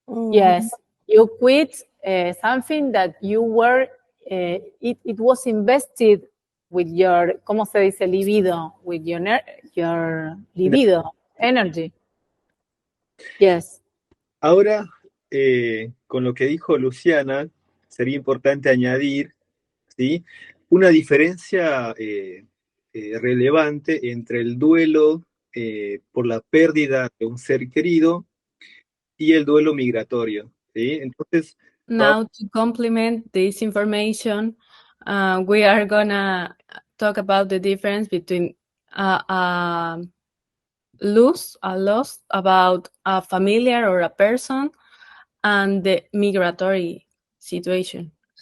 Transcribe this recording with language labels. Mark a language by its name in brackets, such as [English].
[English] Yes, you quit something that you were, it was invested with your, [Spanish] ¿cómo se dice? [English] Libido, with your libido, energy. Yes. [Spanish] Ahora, con lo que dijo Luciana, sería importante añadir, ¿sí?, una diferencia relevante entre el duelo por la pérdida de un ser querido y el duelo migratorio, ¿sí? Entonces, [English] Now, to complement this information, we are gonna talk about the difference between a loss about a familiar or a person and the migratory situation.